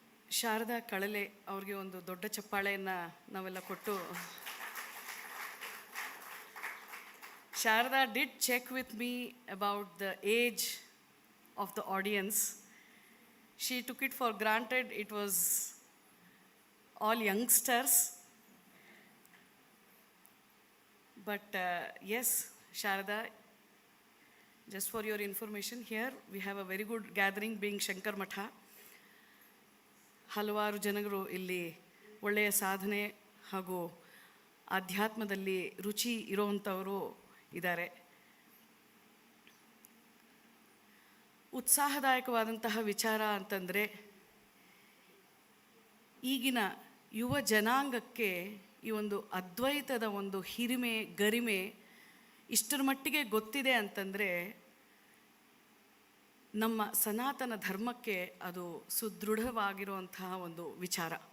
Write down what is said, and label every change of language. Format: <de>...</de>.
<kn>ಶಾರದಾ ಕಳಲೆ ಅವ್ರಿಗೆ ಒಂದು ದೊಡ್ಡ ಚಪ್ಪಾಳೆಯನ್ನು ನಾವೆಲ್ಲ ಕೊಟ್ಟು.</kn> <en>Sharada did check with me about the age of the audience. She took it for granted it was all youngsters. But yes, Sharada, just for your information, here we have a very good gathering being Shankar Matha.</en> <kn>ಹಲವಾರು ಜನರು ಇಲ್ಲಿ ಒಳ್ಳೆಯ ಸಾಧನೆ ಹಾಗೂ ಆಧ್ಯಾತ್ಮದಲ್ಲಿ ರುಚಿ ಇರೋವಂಥವರು ಇದ್ದಾರೆ. ಉತ್ಸಾಹದಾಯಕವಾದಂತಹ ವಿಚಾರ ಅಂತಂದರೆ, ಈಗಿನ ಯುವ ಜನಾಂಗಕ್ಕೆ ಈ ಒಂದು ಅದ್ವೈತದ ಒಂದು ಹಿರಿಮೆ ಗರಿಮೆ ಇಷ್ಟರ ಮಟ್ಟಿಗೆ ಗೊತ್ತಿದೆ ಅಂತಂದರೆ ನಮ್ಮ ಸನಾತನ ಧರ್ಮಕ್ಕೆ ಅದು ಸುದೃಢವಾಗಿರುವಂತಹ ಒಂದು ವಿಚಾರ.</kn>